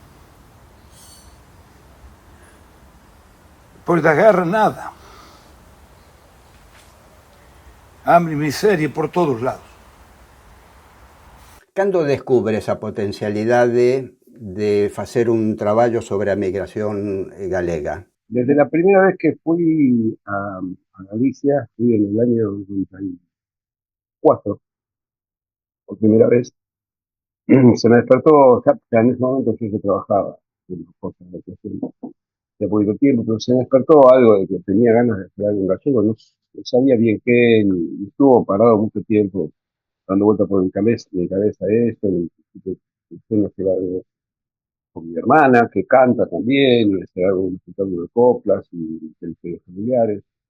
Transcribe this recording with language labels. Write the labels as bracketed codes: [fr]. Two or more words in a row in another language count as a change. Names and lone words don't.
[gl] Depois da guerra, nada. Hambre e miseria por todos lados. Cando descubres a potencialidade de facer un traballo sobre a migración galega? [es] Desde la primera vez que fui a Galicia, fui en el año 94, por primera vez, se me despertó, ya en ese momento yo trabajaba en cosas de educación de poquito tiempo, pero se me despertó algo de que tenía ganas de hacer algo en gallego, no sabía bien qué, y estuvo parado mucho tiempo dando vuelta por mi cabeza esto, y hacer algo con mi hermana, que canta también, y hacer algo, un espectáculo de coplas y de historias familiares.